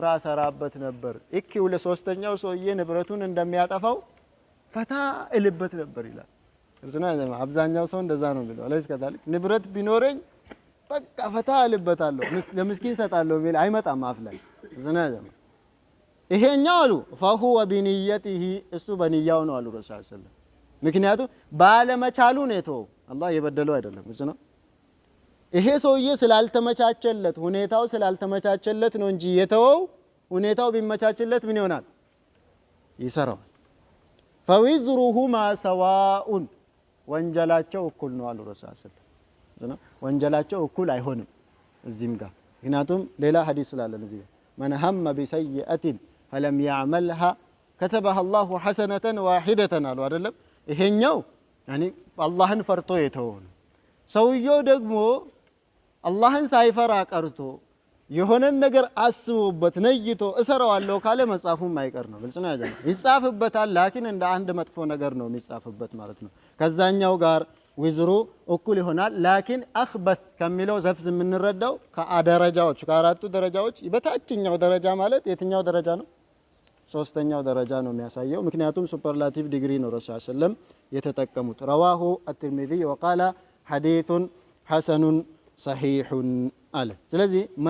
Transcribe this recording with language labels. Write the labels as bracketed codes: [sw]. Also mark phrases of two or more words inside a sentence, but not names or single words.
[am] ሰራበት ነበር እኪው ለሶስተኛው ሰውዬ ንብረቱን እንደሚያጠፋው ፈታ እልበት ነበር ይላል ግልጽ ነው ያጀማ አብዛኛው ሰው እንደዛ ነው የሚለው አለይስ ከታሊክ ንብረት ቢኖረኝ በቃ ፈታ እልበታለሁ ለምስኪን ሰጣለሁ ቢል አይመጣም አፍ ላይ ግልጽ ነው ያጀማ ይሄኛው አሉ [ar] فهو بنيته [am] እሱ በንያው ነው አሉ ረሱል [ar] صلى الله عليه وسلم [am] ምክንያቱም ባለመቻሉ ነው የተወው አላህ የበደለው አይደለም ግልጽ ነው ይሄ ሰውዬ ስላልተመቻቸለት ሁኔታው ስላልተመቻቸለት ነው እንጂ የተወው ሁኔታው ቢመቻችለት ምን ይሆናል ይሰራዋል [ar] فوزرهما سواء [am] ወንጀላቸው እኩል ነው አሉ ረሱል ሰለላሁ ወንጀላቸው እኩል አይሆንም እዚህም ጋር ምክንያቱም ሌላ ሐዲስ ስላለን እዚህ [ar] من هم بسيئة فلم يعملها كتبها الله حسنة واحدة [am] አሉ አይደለም ይሄኛው ያኒ አላህን ፈርቶ የተወው ሰውየው ደግሞ አላህን ሳይፈራ ቀርቶ የሆነን ነገር አስቦበት ነይቶ እሰራዋለሁ ካለ መጻፉም አይቀር ነው ግልጽ ነው ያጀ ይጻፍበታል ላኪን እንደ አንድ መጥፎ ነገር ነው የሚጻፍበት ማለት ነው ከዛኛው ጋር ወዝሩ እኩል ይሆናል ላኪን አኽበት ከሚለው ዘፍዝ የምንረዳው ከደረጃዎች ከአራቱ ደረጃዎች በታችኛው ደረጃ ማለት የትኛው ደረጃ ነው ሶስተኛው ደረጃ ነው የሚያሳየው ምክንያቱም [en] superlative degree [am] ነው ረሱል ሰለም የተጠቀሙት [ar] رواه الترمذي وقال حديث حسن صحيح [am] አለ ስለዚህ